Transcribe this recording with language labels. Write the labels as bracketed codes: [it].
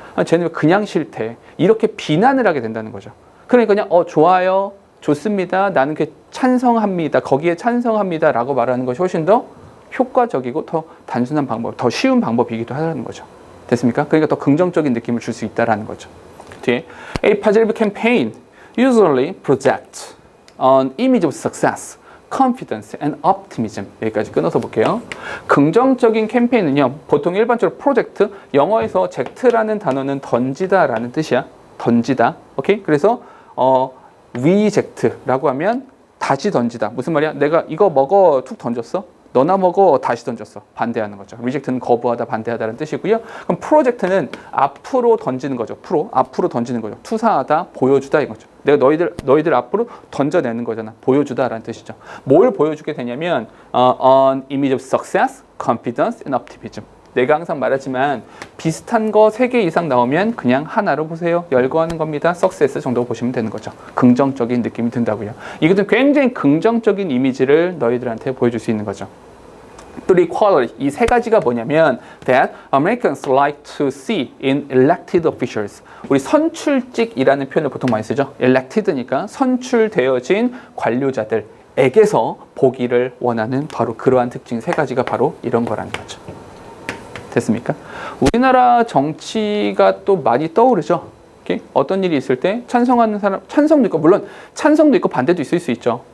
[ko] 쟤는 왜 그냥 싫대. 이렇게 비난을 하게 된다는 거죠. 그러니까 그냥 좋아요. 좋습니다. 나는 그 찬성합니다. 거기에 찬성합니다. 라고 말하는 것이 훨씬 더 효과적이고 더 단순한 방법, 더 쉬운 방법이기도 하다는 거죠. 됐습니까? 그러니까 더 긍정적인 느낌을 줄 수 있다는 거죠. 뒤에 [en] A positive campaign usually projects an image of success, confidence and optimism. [ko] 여기까지 끊어서 볼게요. 긍정적인 캠페인은요. 보통 일반적으로 프로젝트, 영어에서 젝트라는 단어는 던지다라는 뜻이야. 던지다. 오케이? 그래서 리젝트라고 하면 다시 던지다. 무슨 말이야? 내가 이거 먹어 툭 던졌어. 너나 먹어 다시 던졌어. 반대하는 거죠. 리젝트는 거부하다, 반대하다라는 뜻이고요. 그럼 프로젝트는 앞으로 던지는 거죠. 앞으로 던지는 거죠. 투사하다, 보여주다 이거죠. 내가 너희들 앞으로 던져내는 거잖아. 보여주다라는 뜻이죠. 뭘 보여주게 되냐면 [en] an image of success, confidence and optimism. [ko] 내가 항상 말하지만 비슷한 거 3개 이상 나오면 그냥 하나로 보세요. 열거하는 겁니다. success 정도 보시면 되는 거죠. 긍정적인 느낌이 든다고요. 이것은 굉장히 긍정적인 이미지를 너희들한테 보여줄 수 있는 거죠. [en] three qualities. [ko] 이 세 가지가 뭐냐면 [en] that Americans like to see in elected officials. [ko] 우리 선출직이라는 표현을 보통 많이 쓰죠. elected니까 선출되어진 관료자들에게서 보기를 원하는 바로 그러한 특징 세 가지가 바로 이런 거라는 거죠. 됐습니까? 우리나라 정치가 또 많이 떠오르죠. 어떤 일이 있을 때 찬성하는 사람, 찬성도 있고 물론 찬성도 있고 반대도 있을 수 있죠.